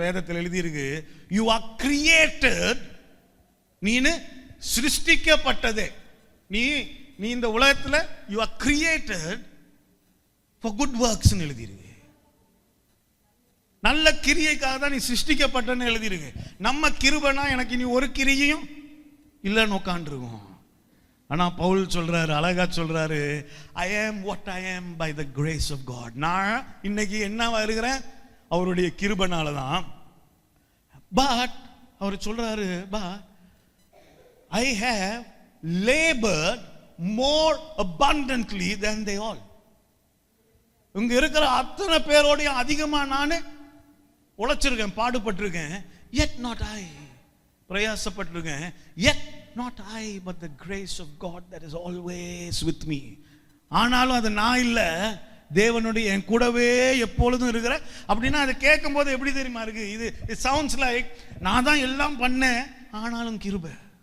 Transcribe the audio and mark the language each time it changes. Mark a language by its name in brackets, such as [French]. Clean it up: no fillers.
[Tamil] வேதத்தில் எழுதியிருக்கு, [English] you are created, [Tamil] நீனு சிருஷ்டிக்கப்பட்டதே. நீ இந்த உலகத்துல [English] you are created for good works [Tamil] எழுதியிருக்கு. நல்ல கிரியைக்காக தான் நீ சிருஷ்டிக்கப்பட்டன்னு எழுதியிருக்கு. நம்ம கிருபைனா எனக்கு இனி ஒரு கிரியையும் இல்லைன்னு உட்காந்துருக்கோம். ஆனா பவுல் சொல்றாரு, அழகா சொல்றாரு, [English] I am what I am by the grace of God. [Tamil] நான் இன்னைக்கு என்னவா இருக்கிறேன்? அவருடைய கிருபைனால தான். பட் அவர் சொல்றாரு, [English] but I have labored more abundantly than they all. [Tamil] இங்க இருக்கிற அத்தனை பேரோடைய அதிகமா நான் உழைச்சிருக்கேன், பாடுபட்டிருக்கேன். [English] Yet not I, [Tamil] பிரயாசப்பட்டிருக்கேன். [English] Yet not I, but the grace of God that is always with me. [Tamil] ஆனாலும் அது நான் இல்ல, தேவனுடைய என் கூடவே எப்பொழுதும் இருக்கிற. அப்படின்னா அதை கேட்கும் போது எப்படி தெரியுமா இருக்கு? இது [English] sounds like [Tamil] நான் தான் எல்லாம் பண்ணேன், ஆனாலும் கிருபை.